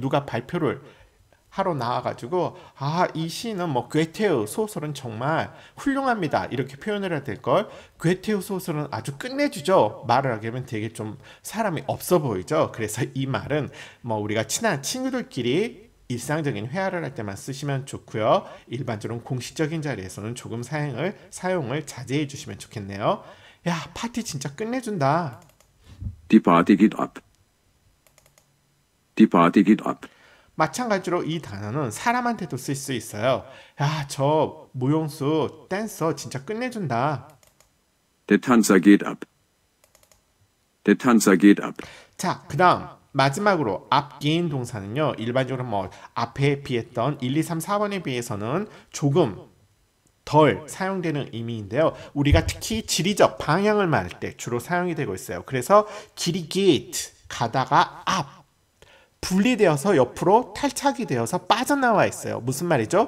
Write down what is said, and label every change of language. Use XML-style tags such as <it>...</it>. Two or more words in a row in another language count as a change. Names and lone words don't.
<ko>누가 발표를 하러 나와가지고 이 시는 뭐 괴테우 소설은 정말 훌륭합니다 이렇게 표현을 해야 될걸 괴테우 소설은 아주 끝내주죠 말을 하게 하면 되게 좀 사람이 없어 보이죠. 그래서 이 말은 뭐 우리가 친한 친구들끼리 일상적인 회화를 할 때만 쓰시면 좋고요. 일반적으로 공식적인 자리에서는 조금 사용을 자제해 주시면 좋겠네요. 야, 파티 진짜 끝내준다.</ko> <de>Die Party geht ab. Die Party geht ab.</de> <ko>마찬가지로 이 단어는 사람한테도 쓸 수 있어요. 야, 저 무용수 댄서 진짜 끝내준다.</ko> <de>Der Tanzer geht ab. Der Tanzer geht ab.</de> <ko>자, 그 다음 마지막으로 앞기인 동사는요. 일반적으로 뭐 앞에 비했던 1, 2, 3, 4번에 비해서는 조금 덜 사용되는 의미인데요. 우리가 특히 지리적 방향을 말할 때 주로 사용이 되고 있어요. 그래서 길이 gate 가다가 앞 분리되어서 옆으로 탈착이 되어서 빠져나와 있어요. 무슨 말이죠?</ko>